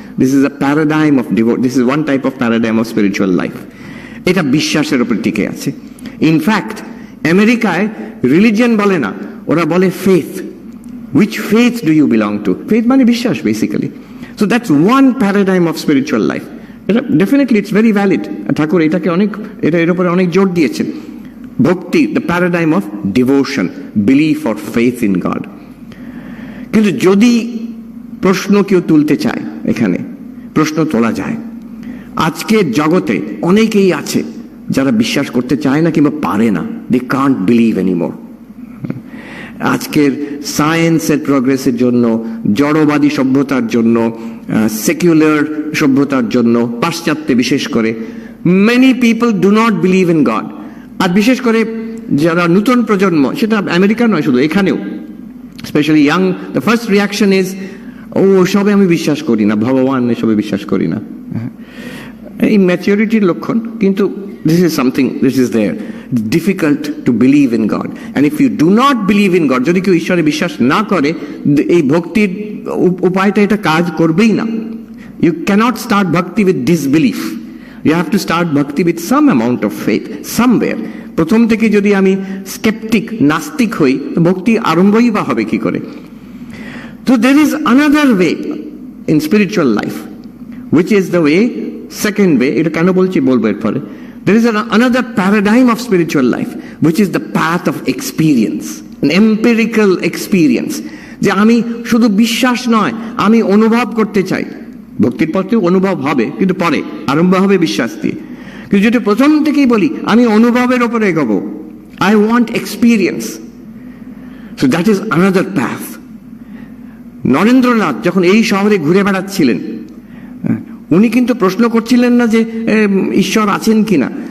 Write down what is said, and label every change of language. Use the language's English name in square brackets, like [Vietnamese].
[English] This is a paradigm of devotion. This is one type of paradigm of spiritual life. [Bangla] এটা বিশ্বাসের উপর টিকে আছে। ইনফ্যাক্ট আমেরিকায় রিলিজিয়ন বলে না, ওরা বলে faith. [English] Which faith do you belong to? Faith [Bangla] মানে বিশ্বাস [English] Basically. So that's one paradigm of spiritual life. [Bangla] এটা ডেফিনেটলি [English] It's very valid. [Bangla] ঠাকুর এটাকে এর উপরে অনেক জোর দিয়েছেন। [English] ভক্তি, the paradigm of devotion, belief or faith in God. [Bangla] কিন্তু যদি প্রশ্ন কেউ তুলতে চায়, এখানে প্রশ্ন তোলা যায়। আজকের জগতে অনেকেই আছে যারা বিশ্বাস করতে চায় না কিংবা পারে না। [English] They can't believe anymore. [Bangla] আজকের সায়েন্সের প্রোগ্রেসের জন্য, জড়বাদী সভ্যতার জন্য, সেকুলার সভ্যতার জন্য, পাশ্চাত্যে বিশেষ করে, [English] Many people do not believe in God. [Bangla] আর বিশেষ করে যারা নতুন প্রজন্ম, সেটা আমেরিকা নয়, শুধু এখানেও specially young, [English] the first reaction is, [Bangla] ও সবে আমি বিশ্বাস করি না, ভগবান এসবে বিশ্বাস করি না। এই ম্যাচিউরিটির লক্ষণ, কিন্তু [English] This is something, this is there. difficult to believe in God. And if you do not believe in God, [Bangla] যদি কেউ ঈশ্বরে বিশ্বাস না করে, এই ভক্তির উপায়টা এটা কাজ করবেই না। [English] You cannot start bhakti with disbelief. You have to start bhakti with some amount of faith somewhere. [Bangla] প্রথম থেকে যদি আমি স্কেপটিক নাস্তিক হই, ভক্তি আরম্ভই বা হবে কি করে? [English] So there is another way in spiritual life, which is the way, second way, [Bangla] এটা কেন বলছি বলবো এরপরে। [English] There is another paradigm of spiritual life, which is the path of experience, an empirical experience. [Bangla] যে আমি শুধু বিশ্বাস নয়, আমি অনুভব করতে চাই। ভক্তির পথে অনুভব হবে, কিন্তু পরে আরম্ভ হবে বিশ্বাস দিয়ে। কিন্তু যদি প্রথম থেকেই বলি আমি অনুভবের ওপরে এগোবো, [English] I want experience. So that is another path. [Bangla] Narendranath যখন এই শহরে ঘুরে বেড়াচ্ছিলেন, উনি কিন্তু প্রশ্ন করছিলেন না যে ঈশ্বর আছেন কিনা।